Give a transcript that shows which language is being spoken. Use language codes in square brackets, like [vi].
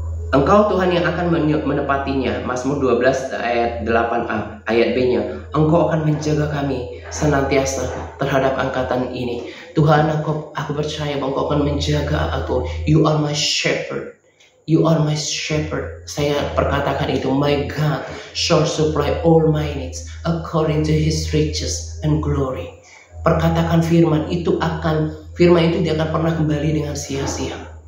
[id] Engkau Tuhan yang akan menepatinya. Mazmur 12 ayat 8a, ayat B-nya. Engkau akan menjaga kami senantiasa terhadap angkatan ini. Tuhan, aku percaya bahwa Engkau akan menjaga aku. [en] You are my shepherd. You are my shepherd. [id] Saya perkatakan itu. [en] My God shall supply all my needs according to His riches and glory. [id] Perkatakan firman itu dia akan pernah kembali dengan sia-sia.